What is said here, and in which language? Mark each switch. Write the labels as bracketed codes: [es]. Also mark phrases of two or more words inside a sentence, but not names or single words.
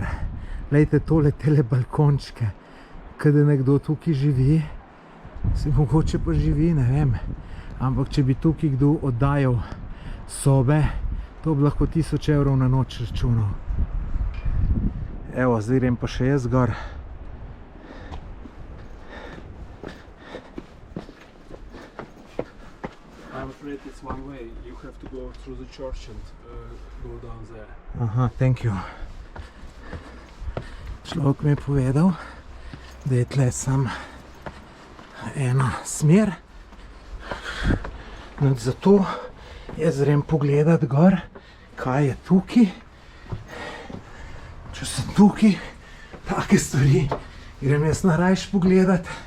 [sl] Lejte tole tele balkončke, kada nekdo tukaj živi, se mogoče pa živi, ne vem. Ampak če bi tukaj kdo oddajal sobe, to bi lahko 1000 evrov na noč računal. Evo, zdaj grem pa še jaz zgor. [en] I'm afraid it's one way. You have to go through the church and go down there. Aha, thank you. [sl] Človek mi je povedal, da je tle sam ena smer. Zato jaz grem pogledat gor, kaj je tukaj. Če sem tukaj, take stvari, grem jaz narajš pogledat.